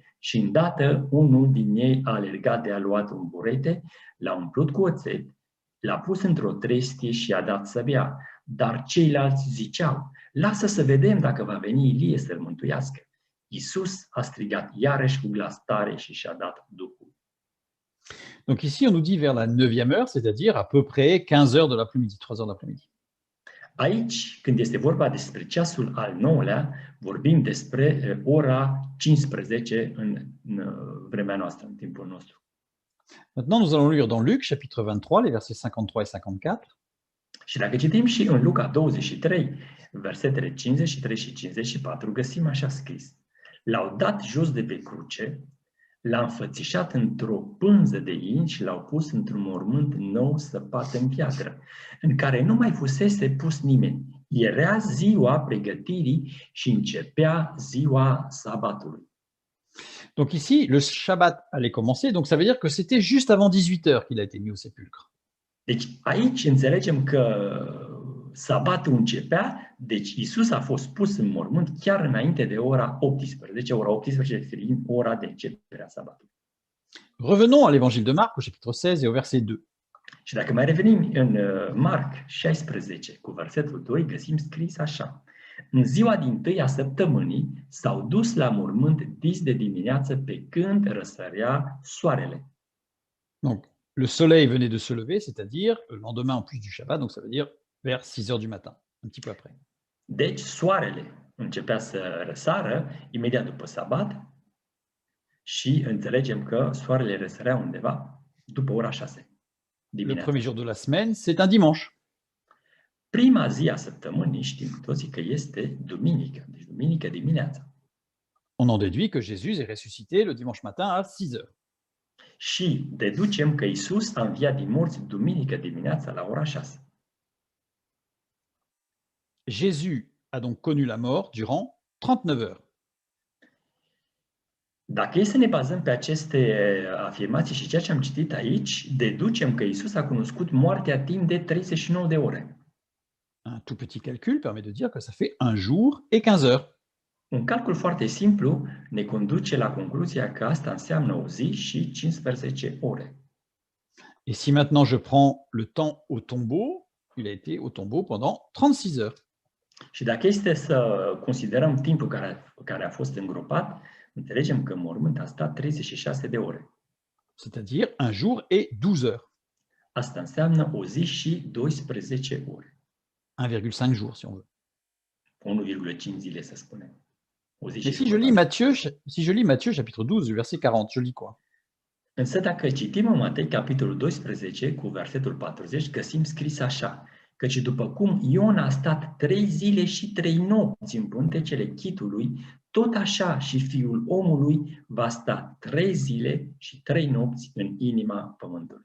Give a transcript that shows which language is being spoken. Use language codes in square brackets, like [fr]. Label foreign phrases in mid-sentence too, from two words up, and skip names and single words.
[ro] Și îndată unul din ei a alergat de a luat un burete, l-a umplut cu oțet, l-a pus într-o trestie și i-a dat să bea. Dar ceilalți ziceau, lasă să vedem dacă va veni Ilie să-l mântuiască. Iisus a strigat iarăși cu glas tare și și-a dat Duhul. [fr] Donc ici, on nous dit vers la 9e heure, c'est-à-dire à peu près 15 heures de l'après-midi, 3 heures de l'après-midi. [ro] Aici, când este vorba despre ceasul al 9-lea, vorbim despre ora 15 în vremea noastră, în timpul nostru. [fr] Maintenant, nous allons lire dans Luc, chapitre 23, les versets 53 et 54. [ro] Și dacă citim și în Luca 23, versetele 53 și 54, găsim așa scris. L-au dat jos de pe cruce, l-a înfățișat într-o pânză de in și l-au pus într-un mormânt nou săpat în piatră, în care nu mai fusese pus nimeni. Era ziua pregătirii și începea ziua sabatului. [fr] Donc ici, le Shabbat allait commencer, donc ça veut dire que c'était juste avant 18 heures qu'il a été mis au sépulcre. [ro] Deci aici înțelegem că sabatul începea, deci Iisus a fost pus în mormânt chiar înainte de ora 18. Ora 18 fiind ora de începere a sabatului. [fr] Revenons à l'évangile de Marc au chapitre 16 et au verset 2. [ro] Și dacă mai revenim în Marc 16 cu versetul 2, găsim scris așa. În ziua dintâi a săptămânii s-au dus la mormânt dis de dimineață pe când răsărea soarele. [fr] Donc, le soleil venait de se lever, c'est-à-dire le lendemain en plus du Shabbat, donc ça veut dire vers 6 heures du matin, un petit peu après. [ro] Deci soarele începea să răsară imediat după sabat și înțelegem că soarele răsărea undeva după ora 6 [fr] Le [ro] dimineața. [fr] premier jour de la semaine, c'est un dimanche. [ro] Prima zi a săptămânii știm cu toții că este duminică, deci duminică dimineața. [fr] On en déduit que Jésus est ressuscité le dimanche matin à 6 heures. [ro] Și deducem că Iisus a înviat din morți duminică dimineața la ora 6. [fr] Jésus a donc connu la mort durant 39 heures. [ro] Dacă e să ne bazăm pe aceste afirmații și ceea ce am citit aici, deducem că Iisus a cunoscut moartea timp de 39 de ore. [fr] Un tout petit calcul permet de dire que ça fait un jour et 15 heures. [ro] Un calcul foarte simplu ne conduce la concluzia că asta înseamnă o zi și 15 ore. [fr] Et si maintenant je prends le temps au tombeau, il a été au tombeau pendant 36 heures. [ro] Și dacă este să considerăm timpul care a fost îngropat, înțelegem că în mormânt a stat 36 de ore. [fr] C'est-à-dire un jour et 12 heures. [ro] Asta înseamnă o zi și 12 ore. [fr] 1,5 jours, si on veut. [ro] 1,5 zile, să spunem. O zi [fr] Et [ro] și [fr] si je lis [ro] jumătate. [fr] Matthieu, chapitre 12, verset 40, je lis quoi? [ro] Însă dacă citim în Matei, capitolul 12, cu versetul 40, găsim scris așa, căci după cum Iona a stat 3 zile și 3 nopți în pântecele chitului, tot așa și Fiul omului va sta 3 zile și 3 nopți în inima pământului.